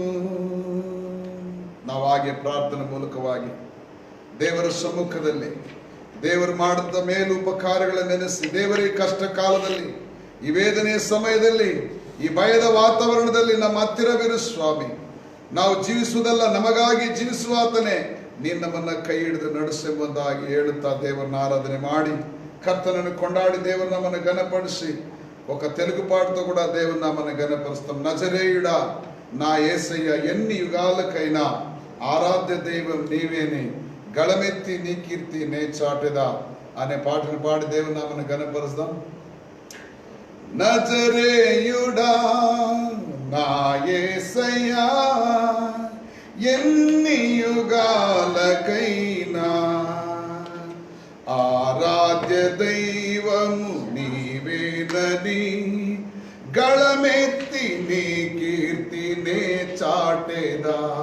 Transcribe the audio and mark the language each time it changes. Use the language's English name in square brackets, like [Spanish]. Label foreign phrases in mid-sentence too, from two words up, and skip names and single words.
[Kannada] ನಾವಾಗೆ ಪ್ರಾರ್ಥನೆ ಮೂಲಕವಾಗಿ ದೇವರ ಸಮ್ಮುಖದಲ್ಲಿ ದೇವರು ಮಾಡುತ್ತ ಮೇಲು ಉಪಕಾರಗಳನ್ನು ನೆನೆಸಿ, ದೇವರ ಕಷ್ಟ ಕಾಲದಲ್ಲಿ, ಈ ವೇದನೆಯ ಸಮಯದಲ್ಲಿ, ಈ ಭಯದ ವಾತಾವರಣದಲ್ಲಿ ನಮ್ಮ ಹತ್ತಿರವಿರು ಸ್ವಾಮಿ. ನಾವು ಜೀವಿಸುವುದಲ್ಲ, ನಮಗಾಗಿ ಜೀವಿಸುವಾತನೇ, ನೀನು ನಮ್ಮನ್ನ ಕೈ ಹಿಡಿದು ನಡೆಸೆಂಬುದಾಗಿ ಹೇಳುತ್ತಾ ದೇವರನ್ನ ಆರಾಧನೆ ಮಾಡಿ, ಕರ್ತನನ್ನು ಕೊಂಡಾಡಿ ದೇವರು ನಮ್ಮನ್ನು ಘನಪಡಿಸಿ, [Telugu] ఒక తెలుగు పాటతో కూడా దేవుని నామాన్ని ఘనపరుస్తాం. నజరేయుడా నా యేసయ్య, ఎన్ని యుగాలకైనా ఆరాధ్య దైవం నీవేని, గళమెత్తి నీ కీర్తి నే చాటెదా అనే పాటను పాడి దేవుని నామాన్ని ఘనపరుస్తాం. నజరేయుడా నా యేసయ్యా, ఎన్ని యుగాలకైనా ఆరాధ్య దైవము నీవేనని, గళమెత్తి నీ కీర్తి నే చాటెదా.